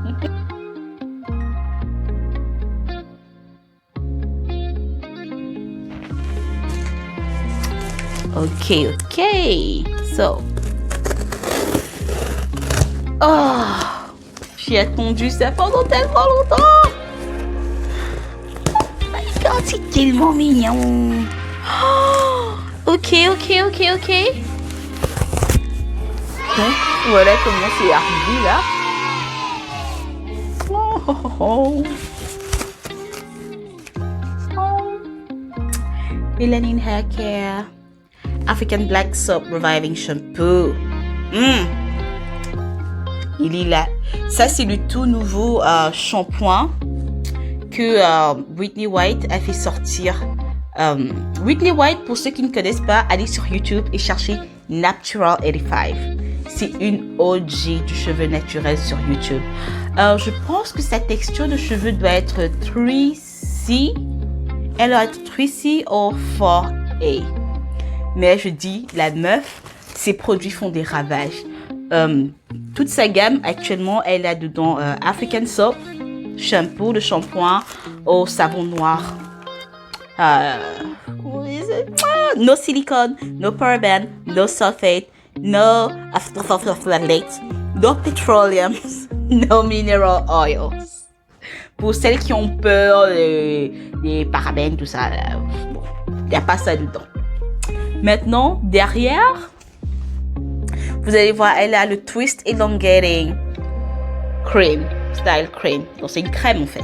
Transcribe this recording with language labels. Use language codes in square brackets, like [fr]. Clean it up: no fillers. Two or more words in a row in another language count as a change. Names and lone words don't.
[fr] Ok. So. Oh, j'ai attendu ça pendant tellement longtemps. [en] Oh my god, [fr] c'est tellement mignon. Oh, ok. Donc, voilà comment c'est arrivé là. Oh. Melanin Hair Care African Black Soap Reviving Shampoo. Il est là. Ça, c'est le tout nouveau shampoing que Whitney White a fait sortir. Whitney White, pour ceux qui ne connaissent pas, allez sur YouTube et cherchez Natural 85. C'est une OG du cheveu naturel sur YouTube. Je pense que sa texture de cheveux doit être 3C. Elle doit être 3C ou 4A. Mais je dis, la meuf, ses produits font des ravages. Toute sa gamme, actuellement, elle a dedans [en] African Soap, shampoo, [fr] le shampoing au savon noir. [en] No silicone, no paraben, no sulfate, no phthalate, no petroleum, no mineral oils. [fr] Pour celles qui ont peur des parabènes, tout ça, il n'y a pas ça dedans. Maintenant, derrière, vous allez voir, elle a le Twist Elongating Cream, Style Cream. Donc, c'est une crème en fait.